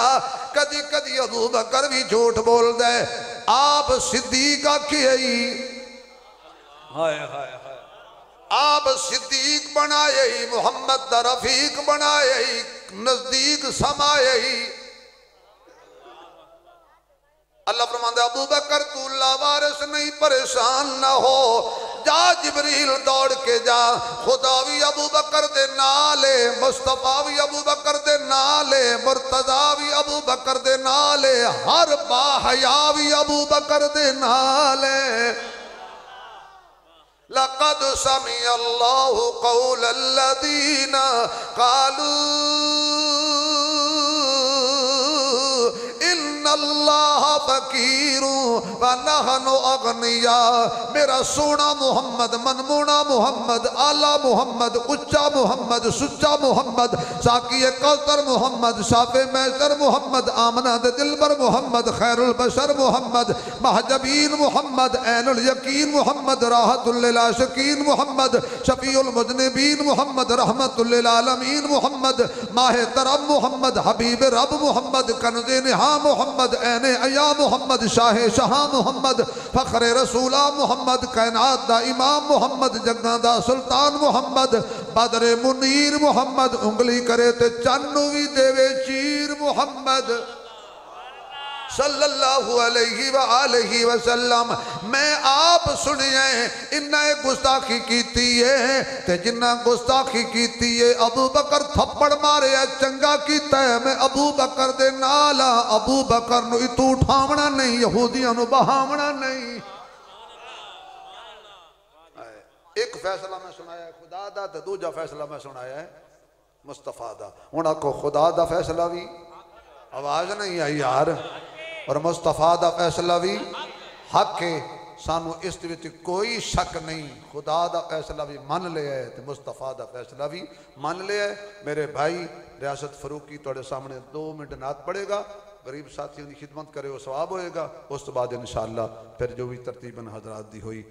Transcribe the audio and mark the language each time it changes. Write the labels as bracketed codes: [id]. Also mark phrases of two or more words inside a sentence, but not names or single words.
[pa] کدی کدی ابو بکر بھی جھوٹ بولدے، آپ صدیق آکھیے، ہائے ہائے ہائے، آپ صدیق بنائے، محمد دا رفیق بنائے، نزدیک سمائے. اللہ فرماندا ابو بکر تو لاوارث نہیں، پریشان نا ہو، جا جبریل دوڑ کے جا، خدا بھی ابو بکر دے نالے، مصطفیٰ بھی ابو بکر دے نالے، مرتضیٰ بھی ابو بکر دے نالے، ہر باحیا بھی ابو بکر دے نالے. [ar] لقد سمع الله قول الذين قالوا الله فقير ونحن أغنياء. [pa] میرا سوہنا محمد، من موہنا محمد، اعلیٰ محمد، اچا محمد، سچا محمد، ساقی کوثر محمد، شافع محشر محمد، آمنہ دے دلبر محمد، خیر البشر محمد، مہ جبین محمد، عین الیقین محمد، راحت العاشقین محمد، شفیع المذنبین محمد، رحمۃ للعالمین محمد, ماہ حرم محمد، حبیب رب محمد، کنز نہاں محمد، عین عیاں محمد، شاہ شاہ محمد، فخر رسولاں محمد، کائنات دا امام محمد، جگاں دا سلطان محمد، بدر منیر محمد، انگلی کرے تے چن نوں بھی دیوے چیر محمد [ar] صلى الله عليه وآله وسلم. [pa] میں آپ سنیے انہیں گستاخی کیتی ہے تے جنہاں گستاخی کیتی ہے، ابو بکر تھپڑ مارے چنگا کیتا ہے، میں ابو بکر دے نال، ابو بکر نوں ایتھوں اٹھاونا نہیں، یہودیاں نوں بہاونا نہیں. اک فیصلہ میں سنایا ہے خدا دا تے دوجا فیصلہ میں سنایا ہے مصطفیٰ دا. ہن آکھو خدا دا فیصلہ بھی، آواز نہیں آئی یار، اور مصطفیٰ دا فیصلہ بھی حق ہے، سانوں اس وچ کوئی شک نہیں. خدا دا فیصلہ بھی من لیا ہے تو مصطفیٰ دا فیصلہ بھی من لیا ہے. میرے بھائی ریاست فاروقی تہاڈے سامنے 2 منٹ نعت پڑھے گا، غریب ساتھیوں کی خدمت کرے وہ ثواب ہوئے گا، اس توں بعد ان شاء اللہ فیر جو بھی ترتیباً حضرات دی ہوئی